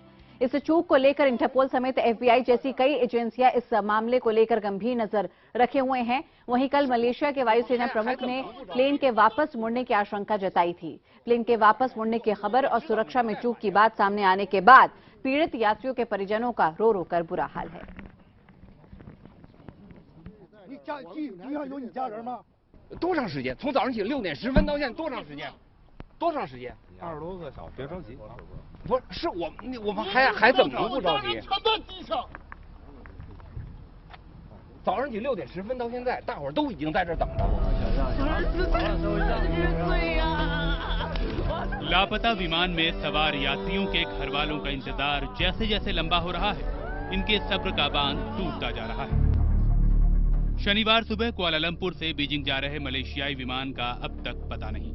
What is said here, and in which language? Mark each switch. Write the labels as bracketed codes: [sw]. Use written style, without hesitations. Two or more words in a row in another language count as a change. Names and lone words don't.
[hi] इस चूक को लेकर इंटरपोल समेत एफबीआई जैसी कई एजेंसियां इस मामले को लेकर गंभीर नजर रखे हुए हैं। वहीं कल मलेशिया के वायुसेना प्रमुख ने प्लेन के वापस मुड़ने की आशंका जताई थी। प्लेन के वापस मुड़ने की खबर और सुरक्षा में चूक की बात सामने आने के बाद पीड़ित यात्रियों के परिजनों का रो रो कर बुरा हाल है। [zh] 多长时间？从早上起6点10分到现在多长时间？多长时间？20多个小时，别着急。不是我们还怎么能不着急？早上起6点10分到现在，大伙儿都已经在这等着我。 [hi] लापता विमान में सवार यात्रियों के घर वालों का इंतजार जैसे जैसे लंबा हो रहा है, इनके सब्र का बांध टूटता जा रहा है। शनिवार सुबह कुआलालंपुर से बीजिंग जा रहे मलेशियाई विमान का अब तक पता नहीं।